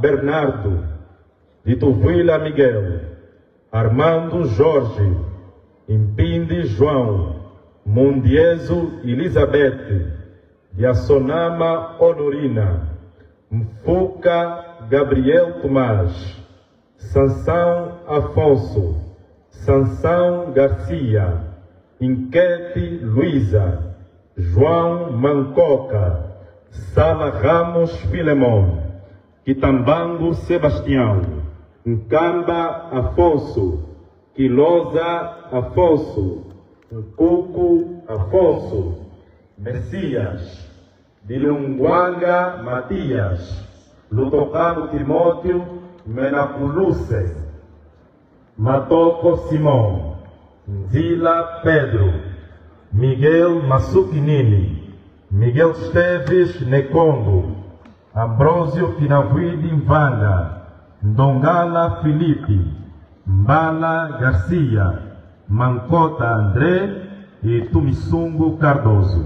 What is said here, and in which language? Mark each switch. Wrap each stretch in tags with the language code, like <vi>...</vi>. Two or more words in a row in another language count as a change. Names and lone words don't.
<pt>Bernardo, Dituvila Miguel, Armando Jorge, Impindi João, Mundieso Elizabeth, Yassonama Honorina, Mfuca Gabriel Tomás, Sansão Afonso, Sansão Garcia, Inquete Luísa, João Mancoca, Sala Ramos Filemon, Quitambango Sebastião, Ncamba Afonso, Quilosa Afonso, Ncuco Afonso, Messias, de Lunguanga Matias, Lutocano Timóteo Menapuluse, Matoko Simão, Nzila Pedro, Miguel Masukinini, Miguel Esteves Nekongo, Ambrósio Finavide Mvanga, Ndongala Filipe, Mbala Garcia, Mancota André e Tumisungo Cardoso.</pt>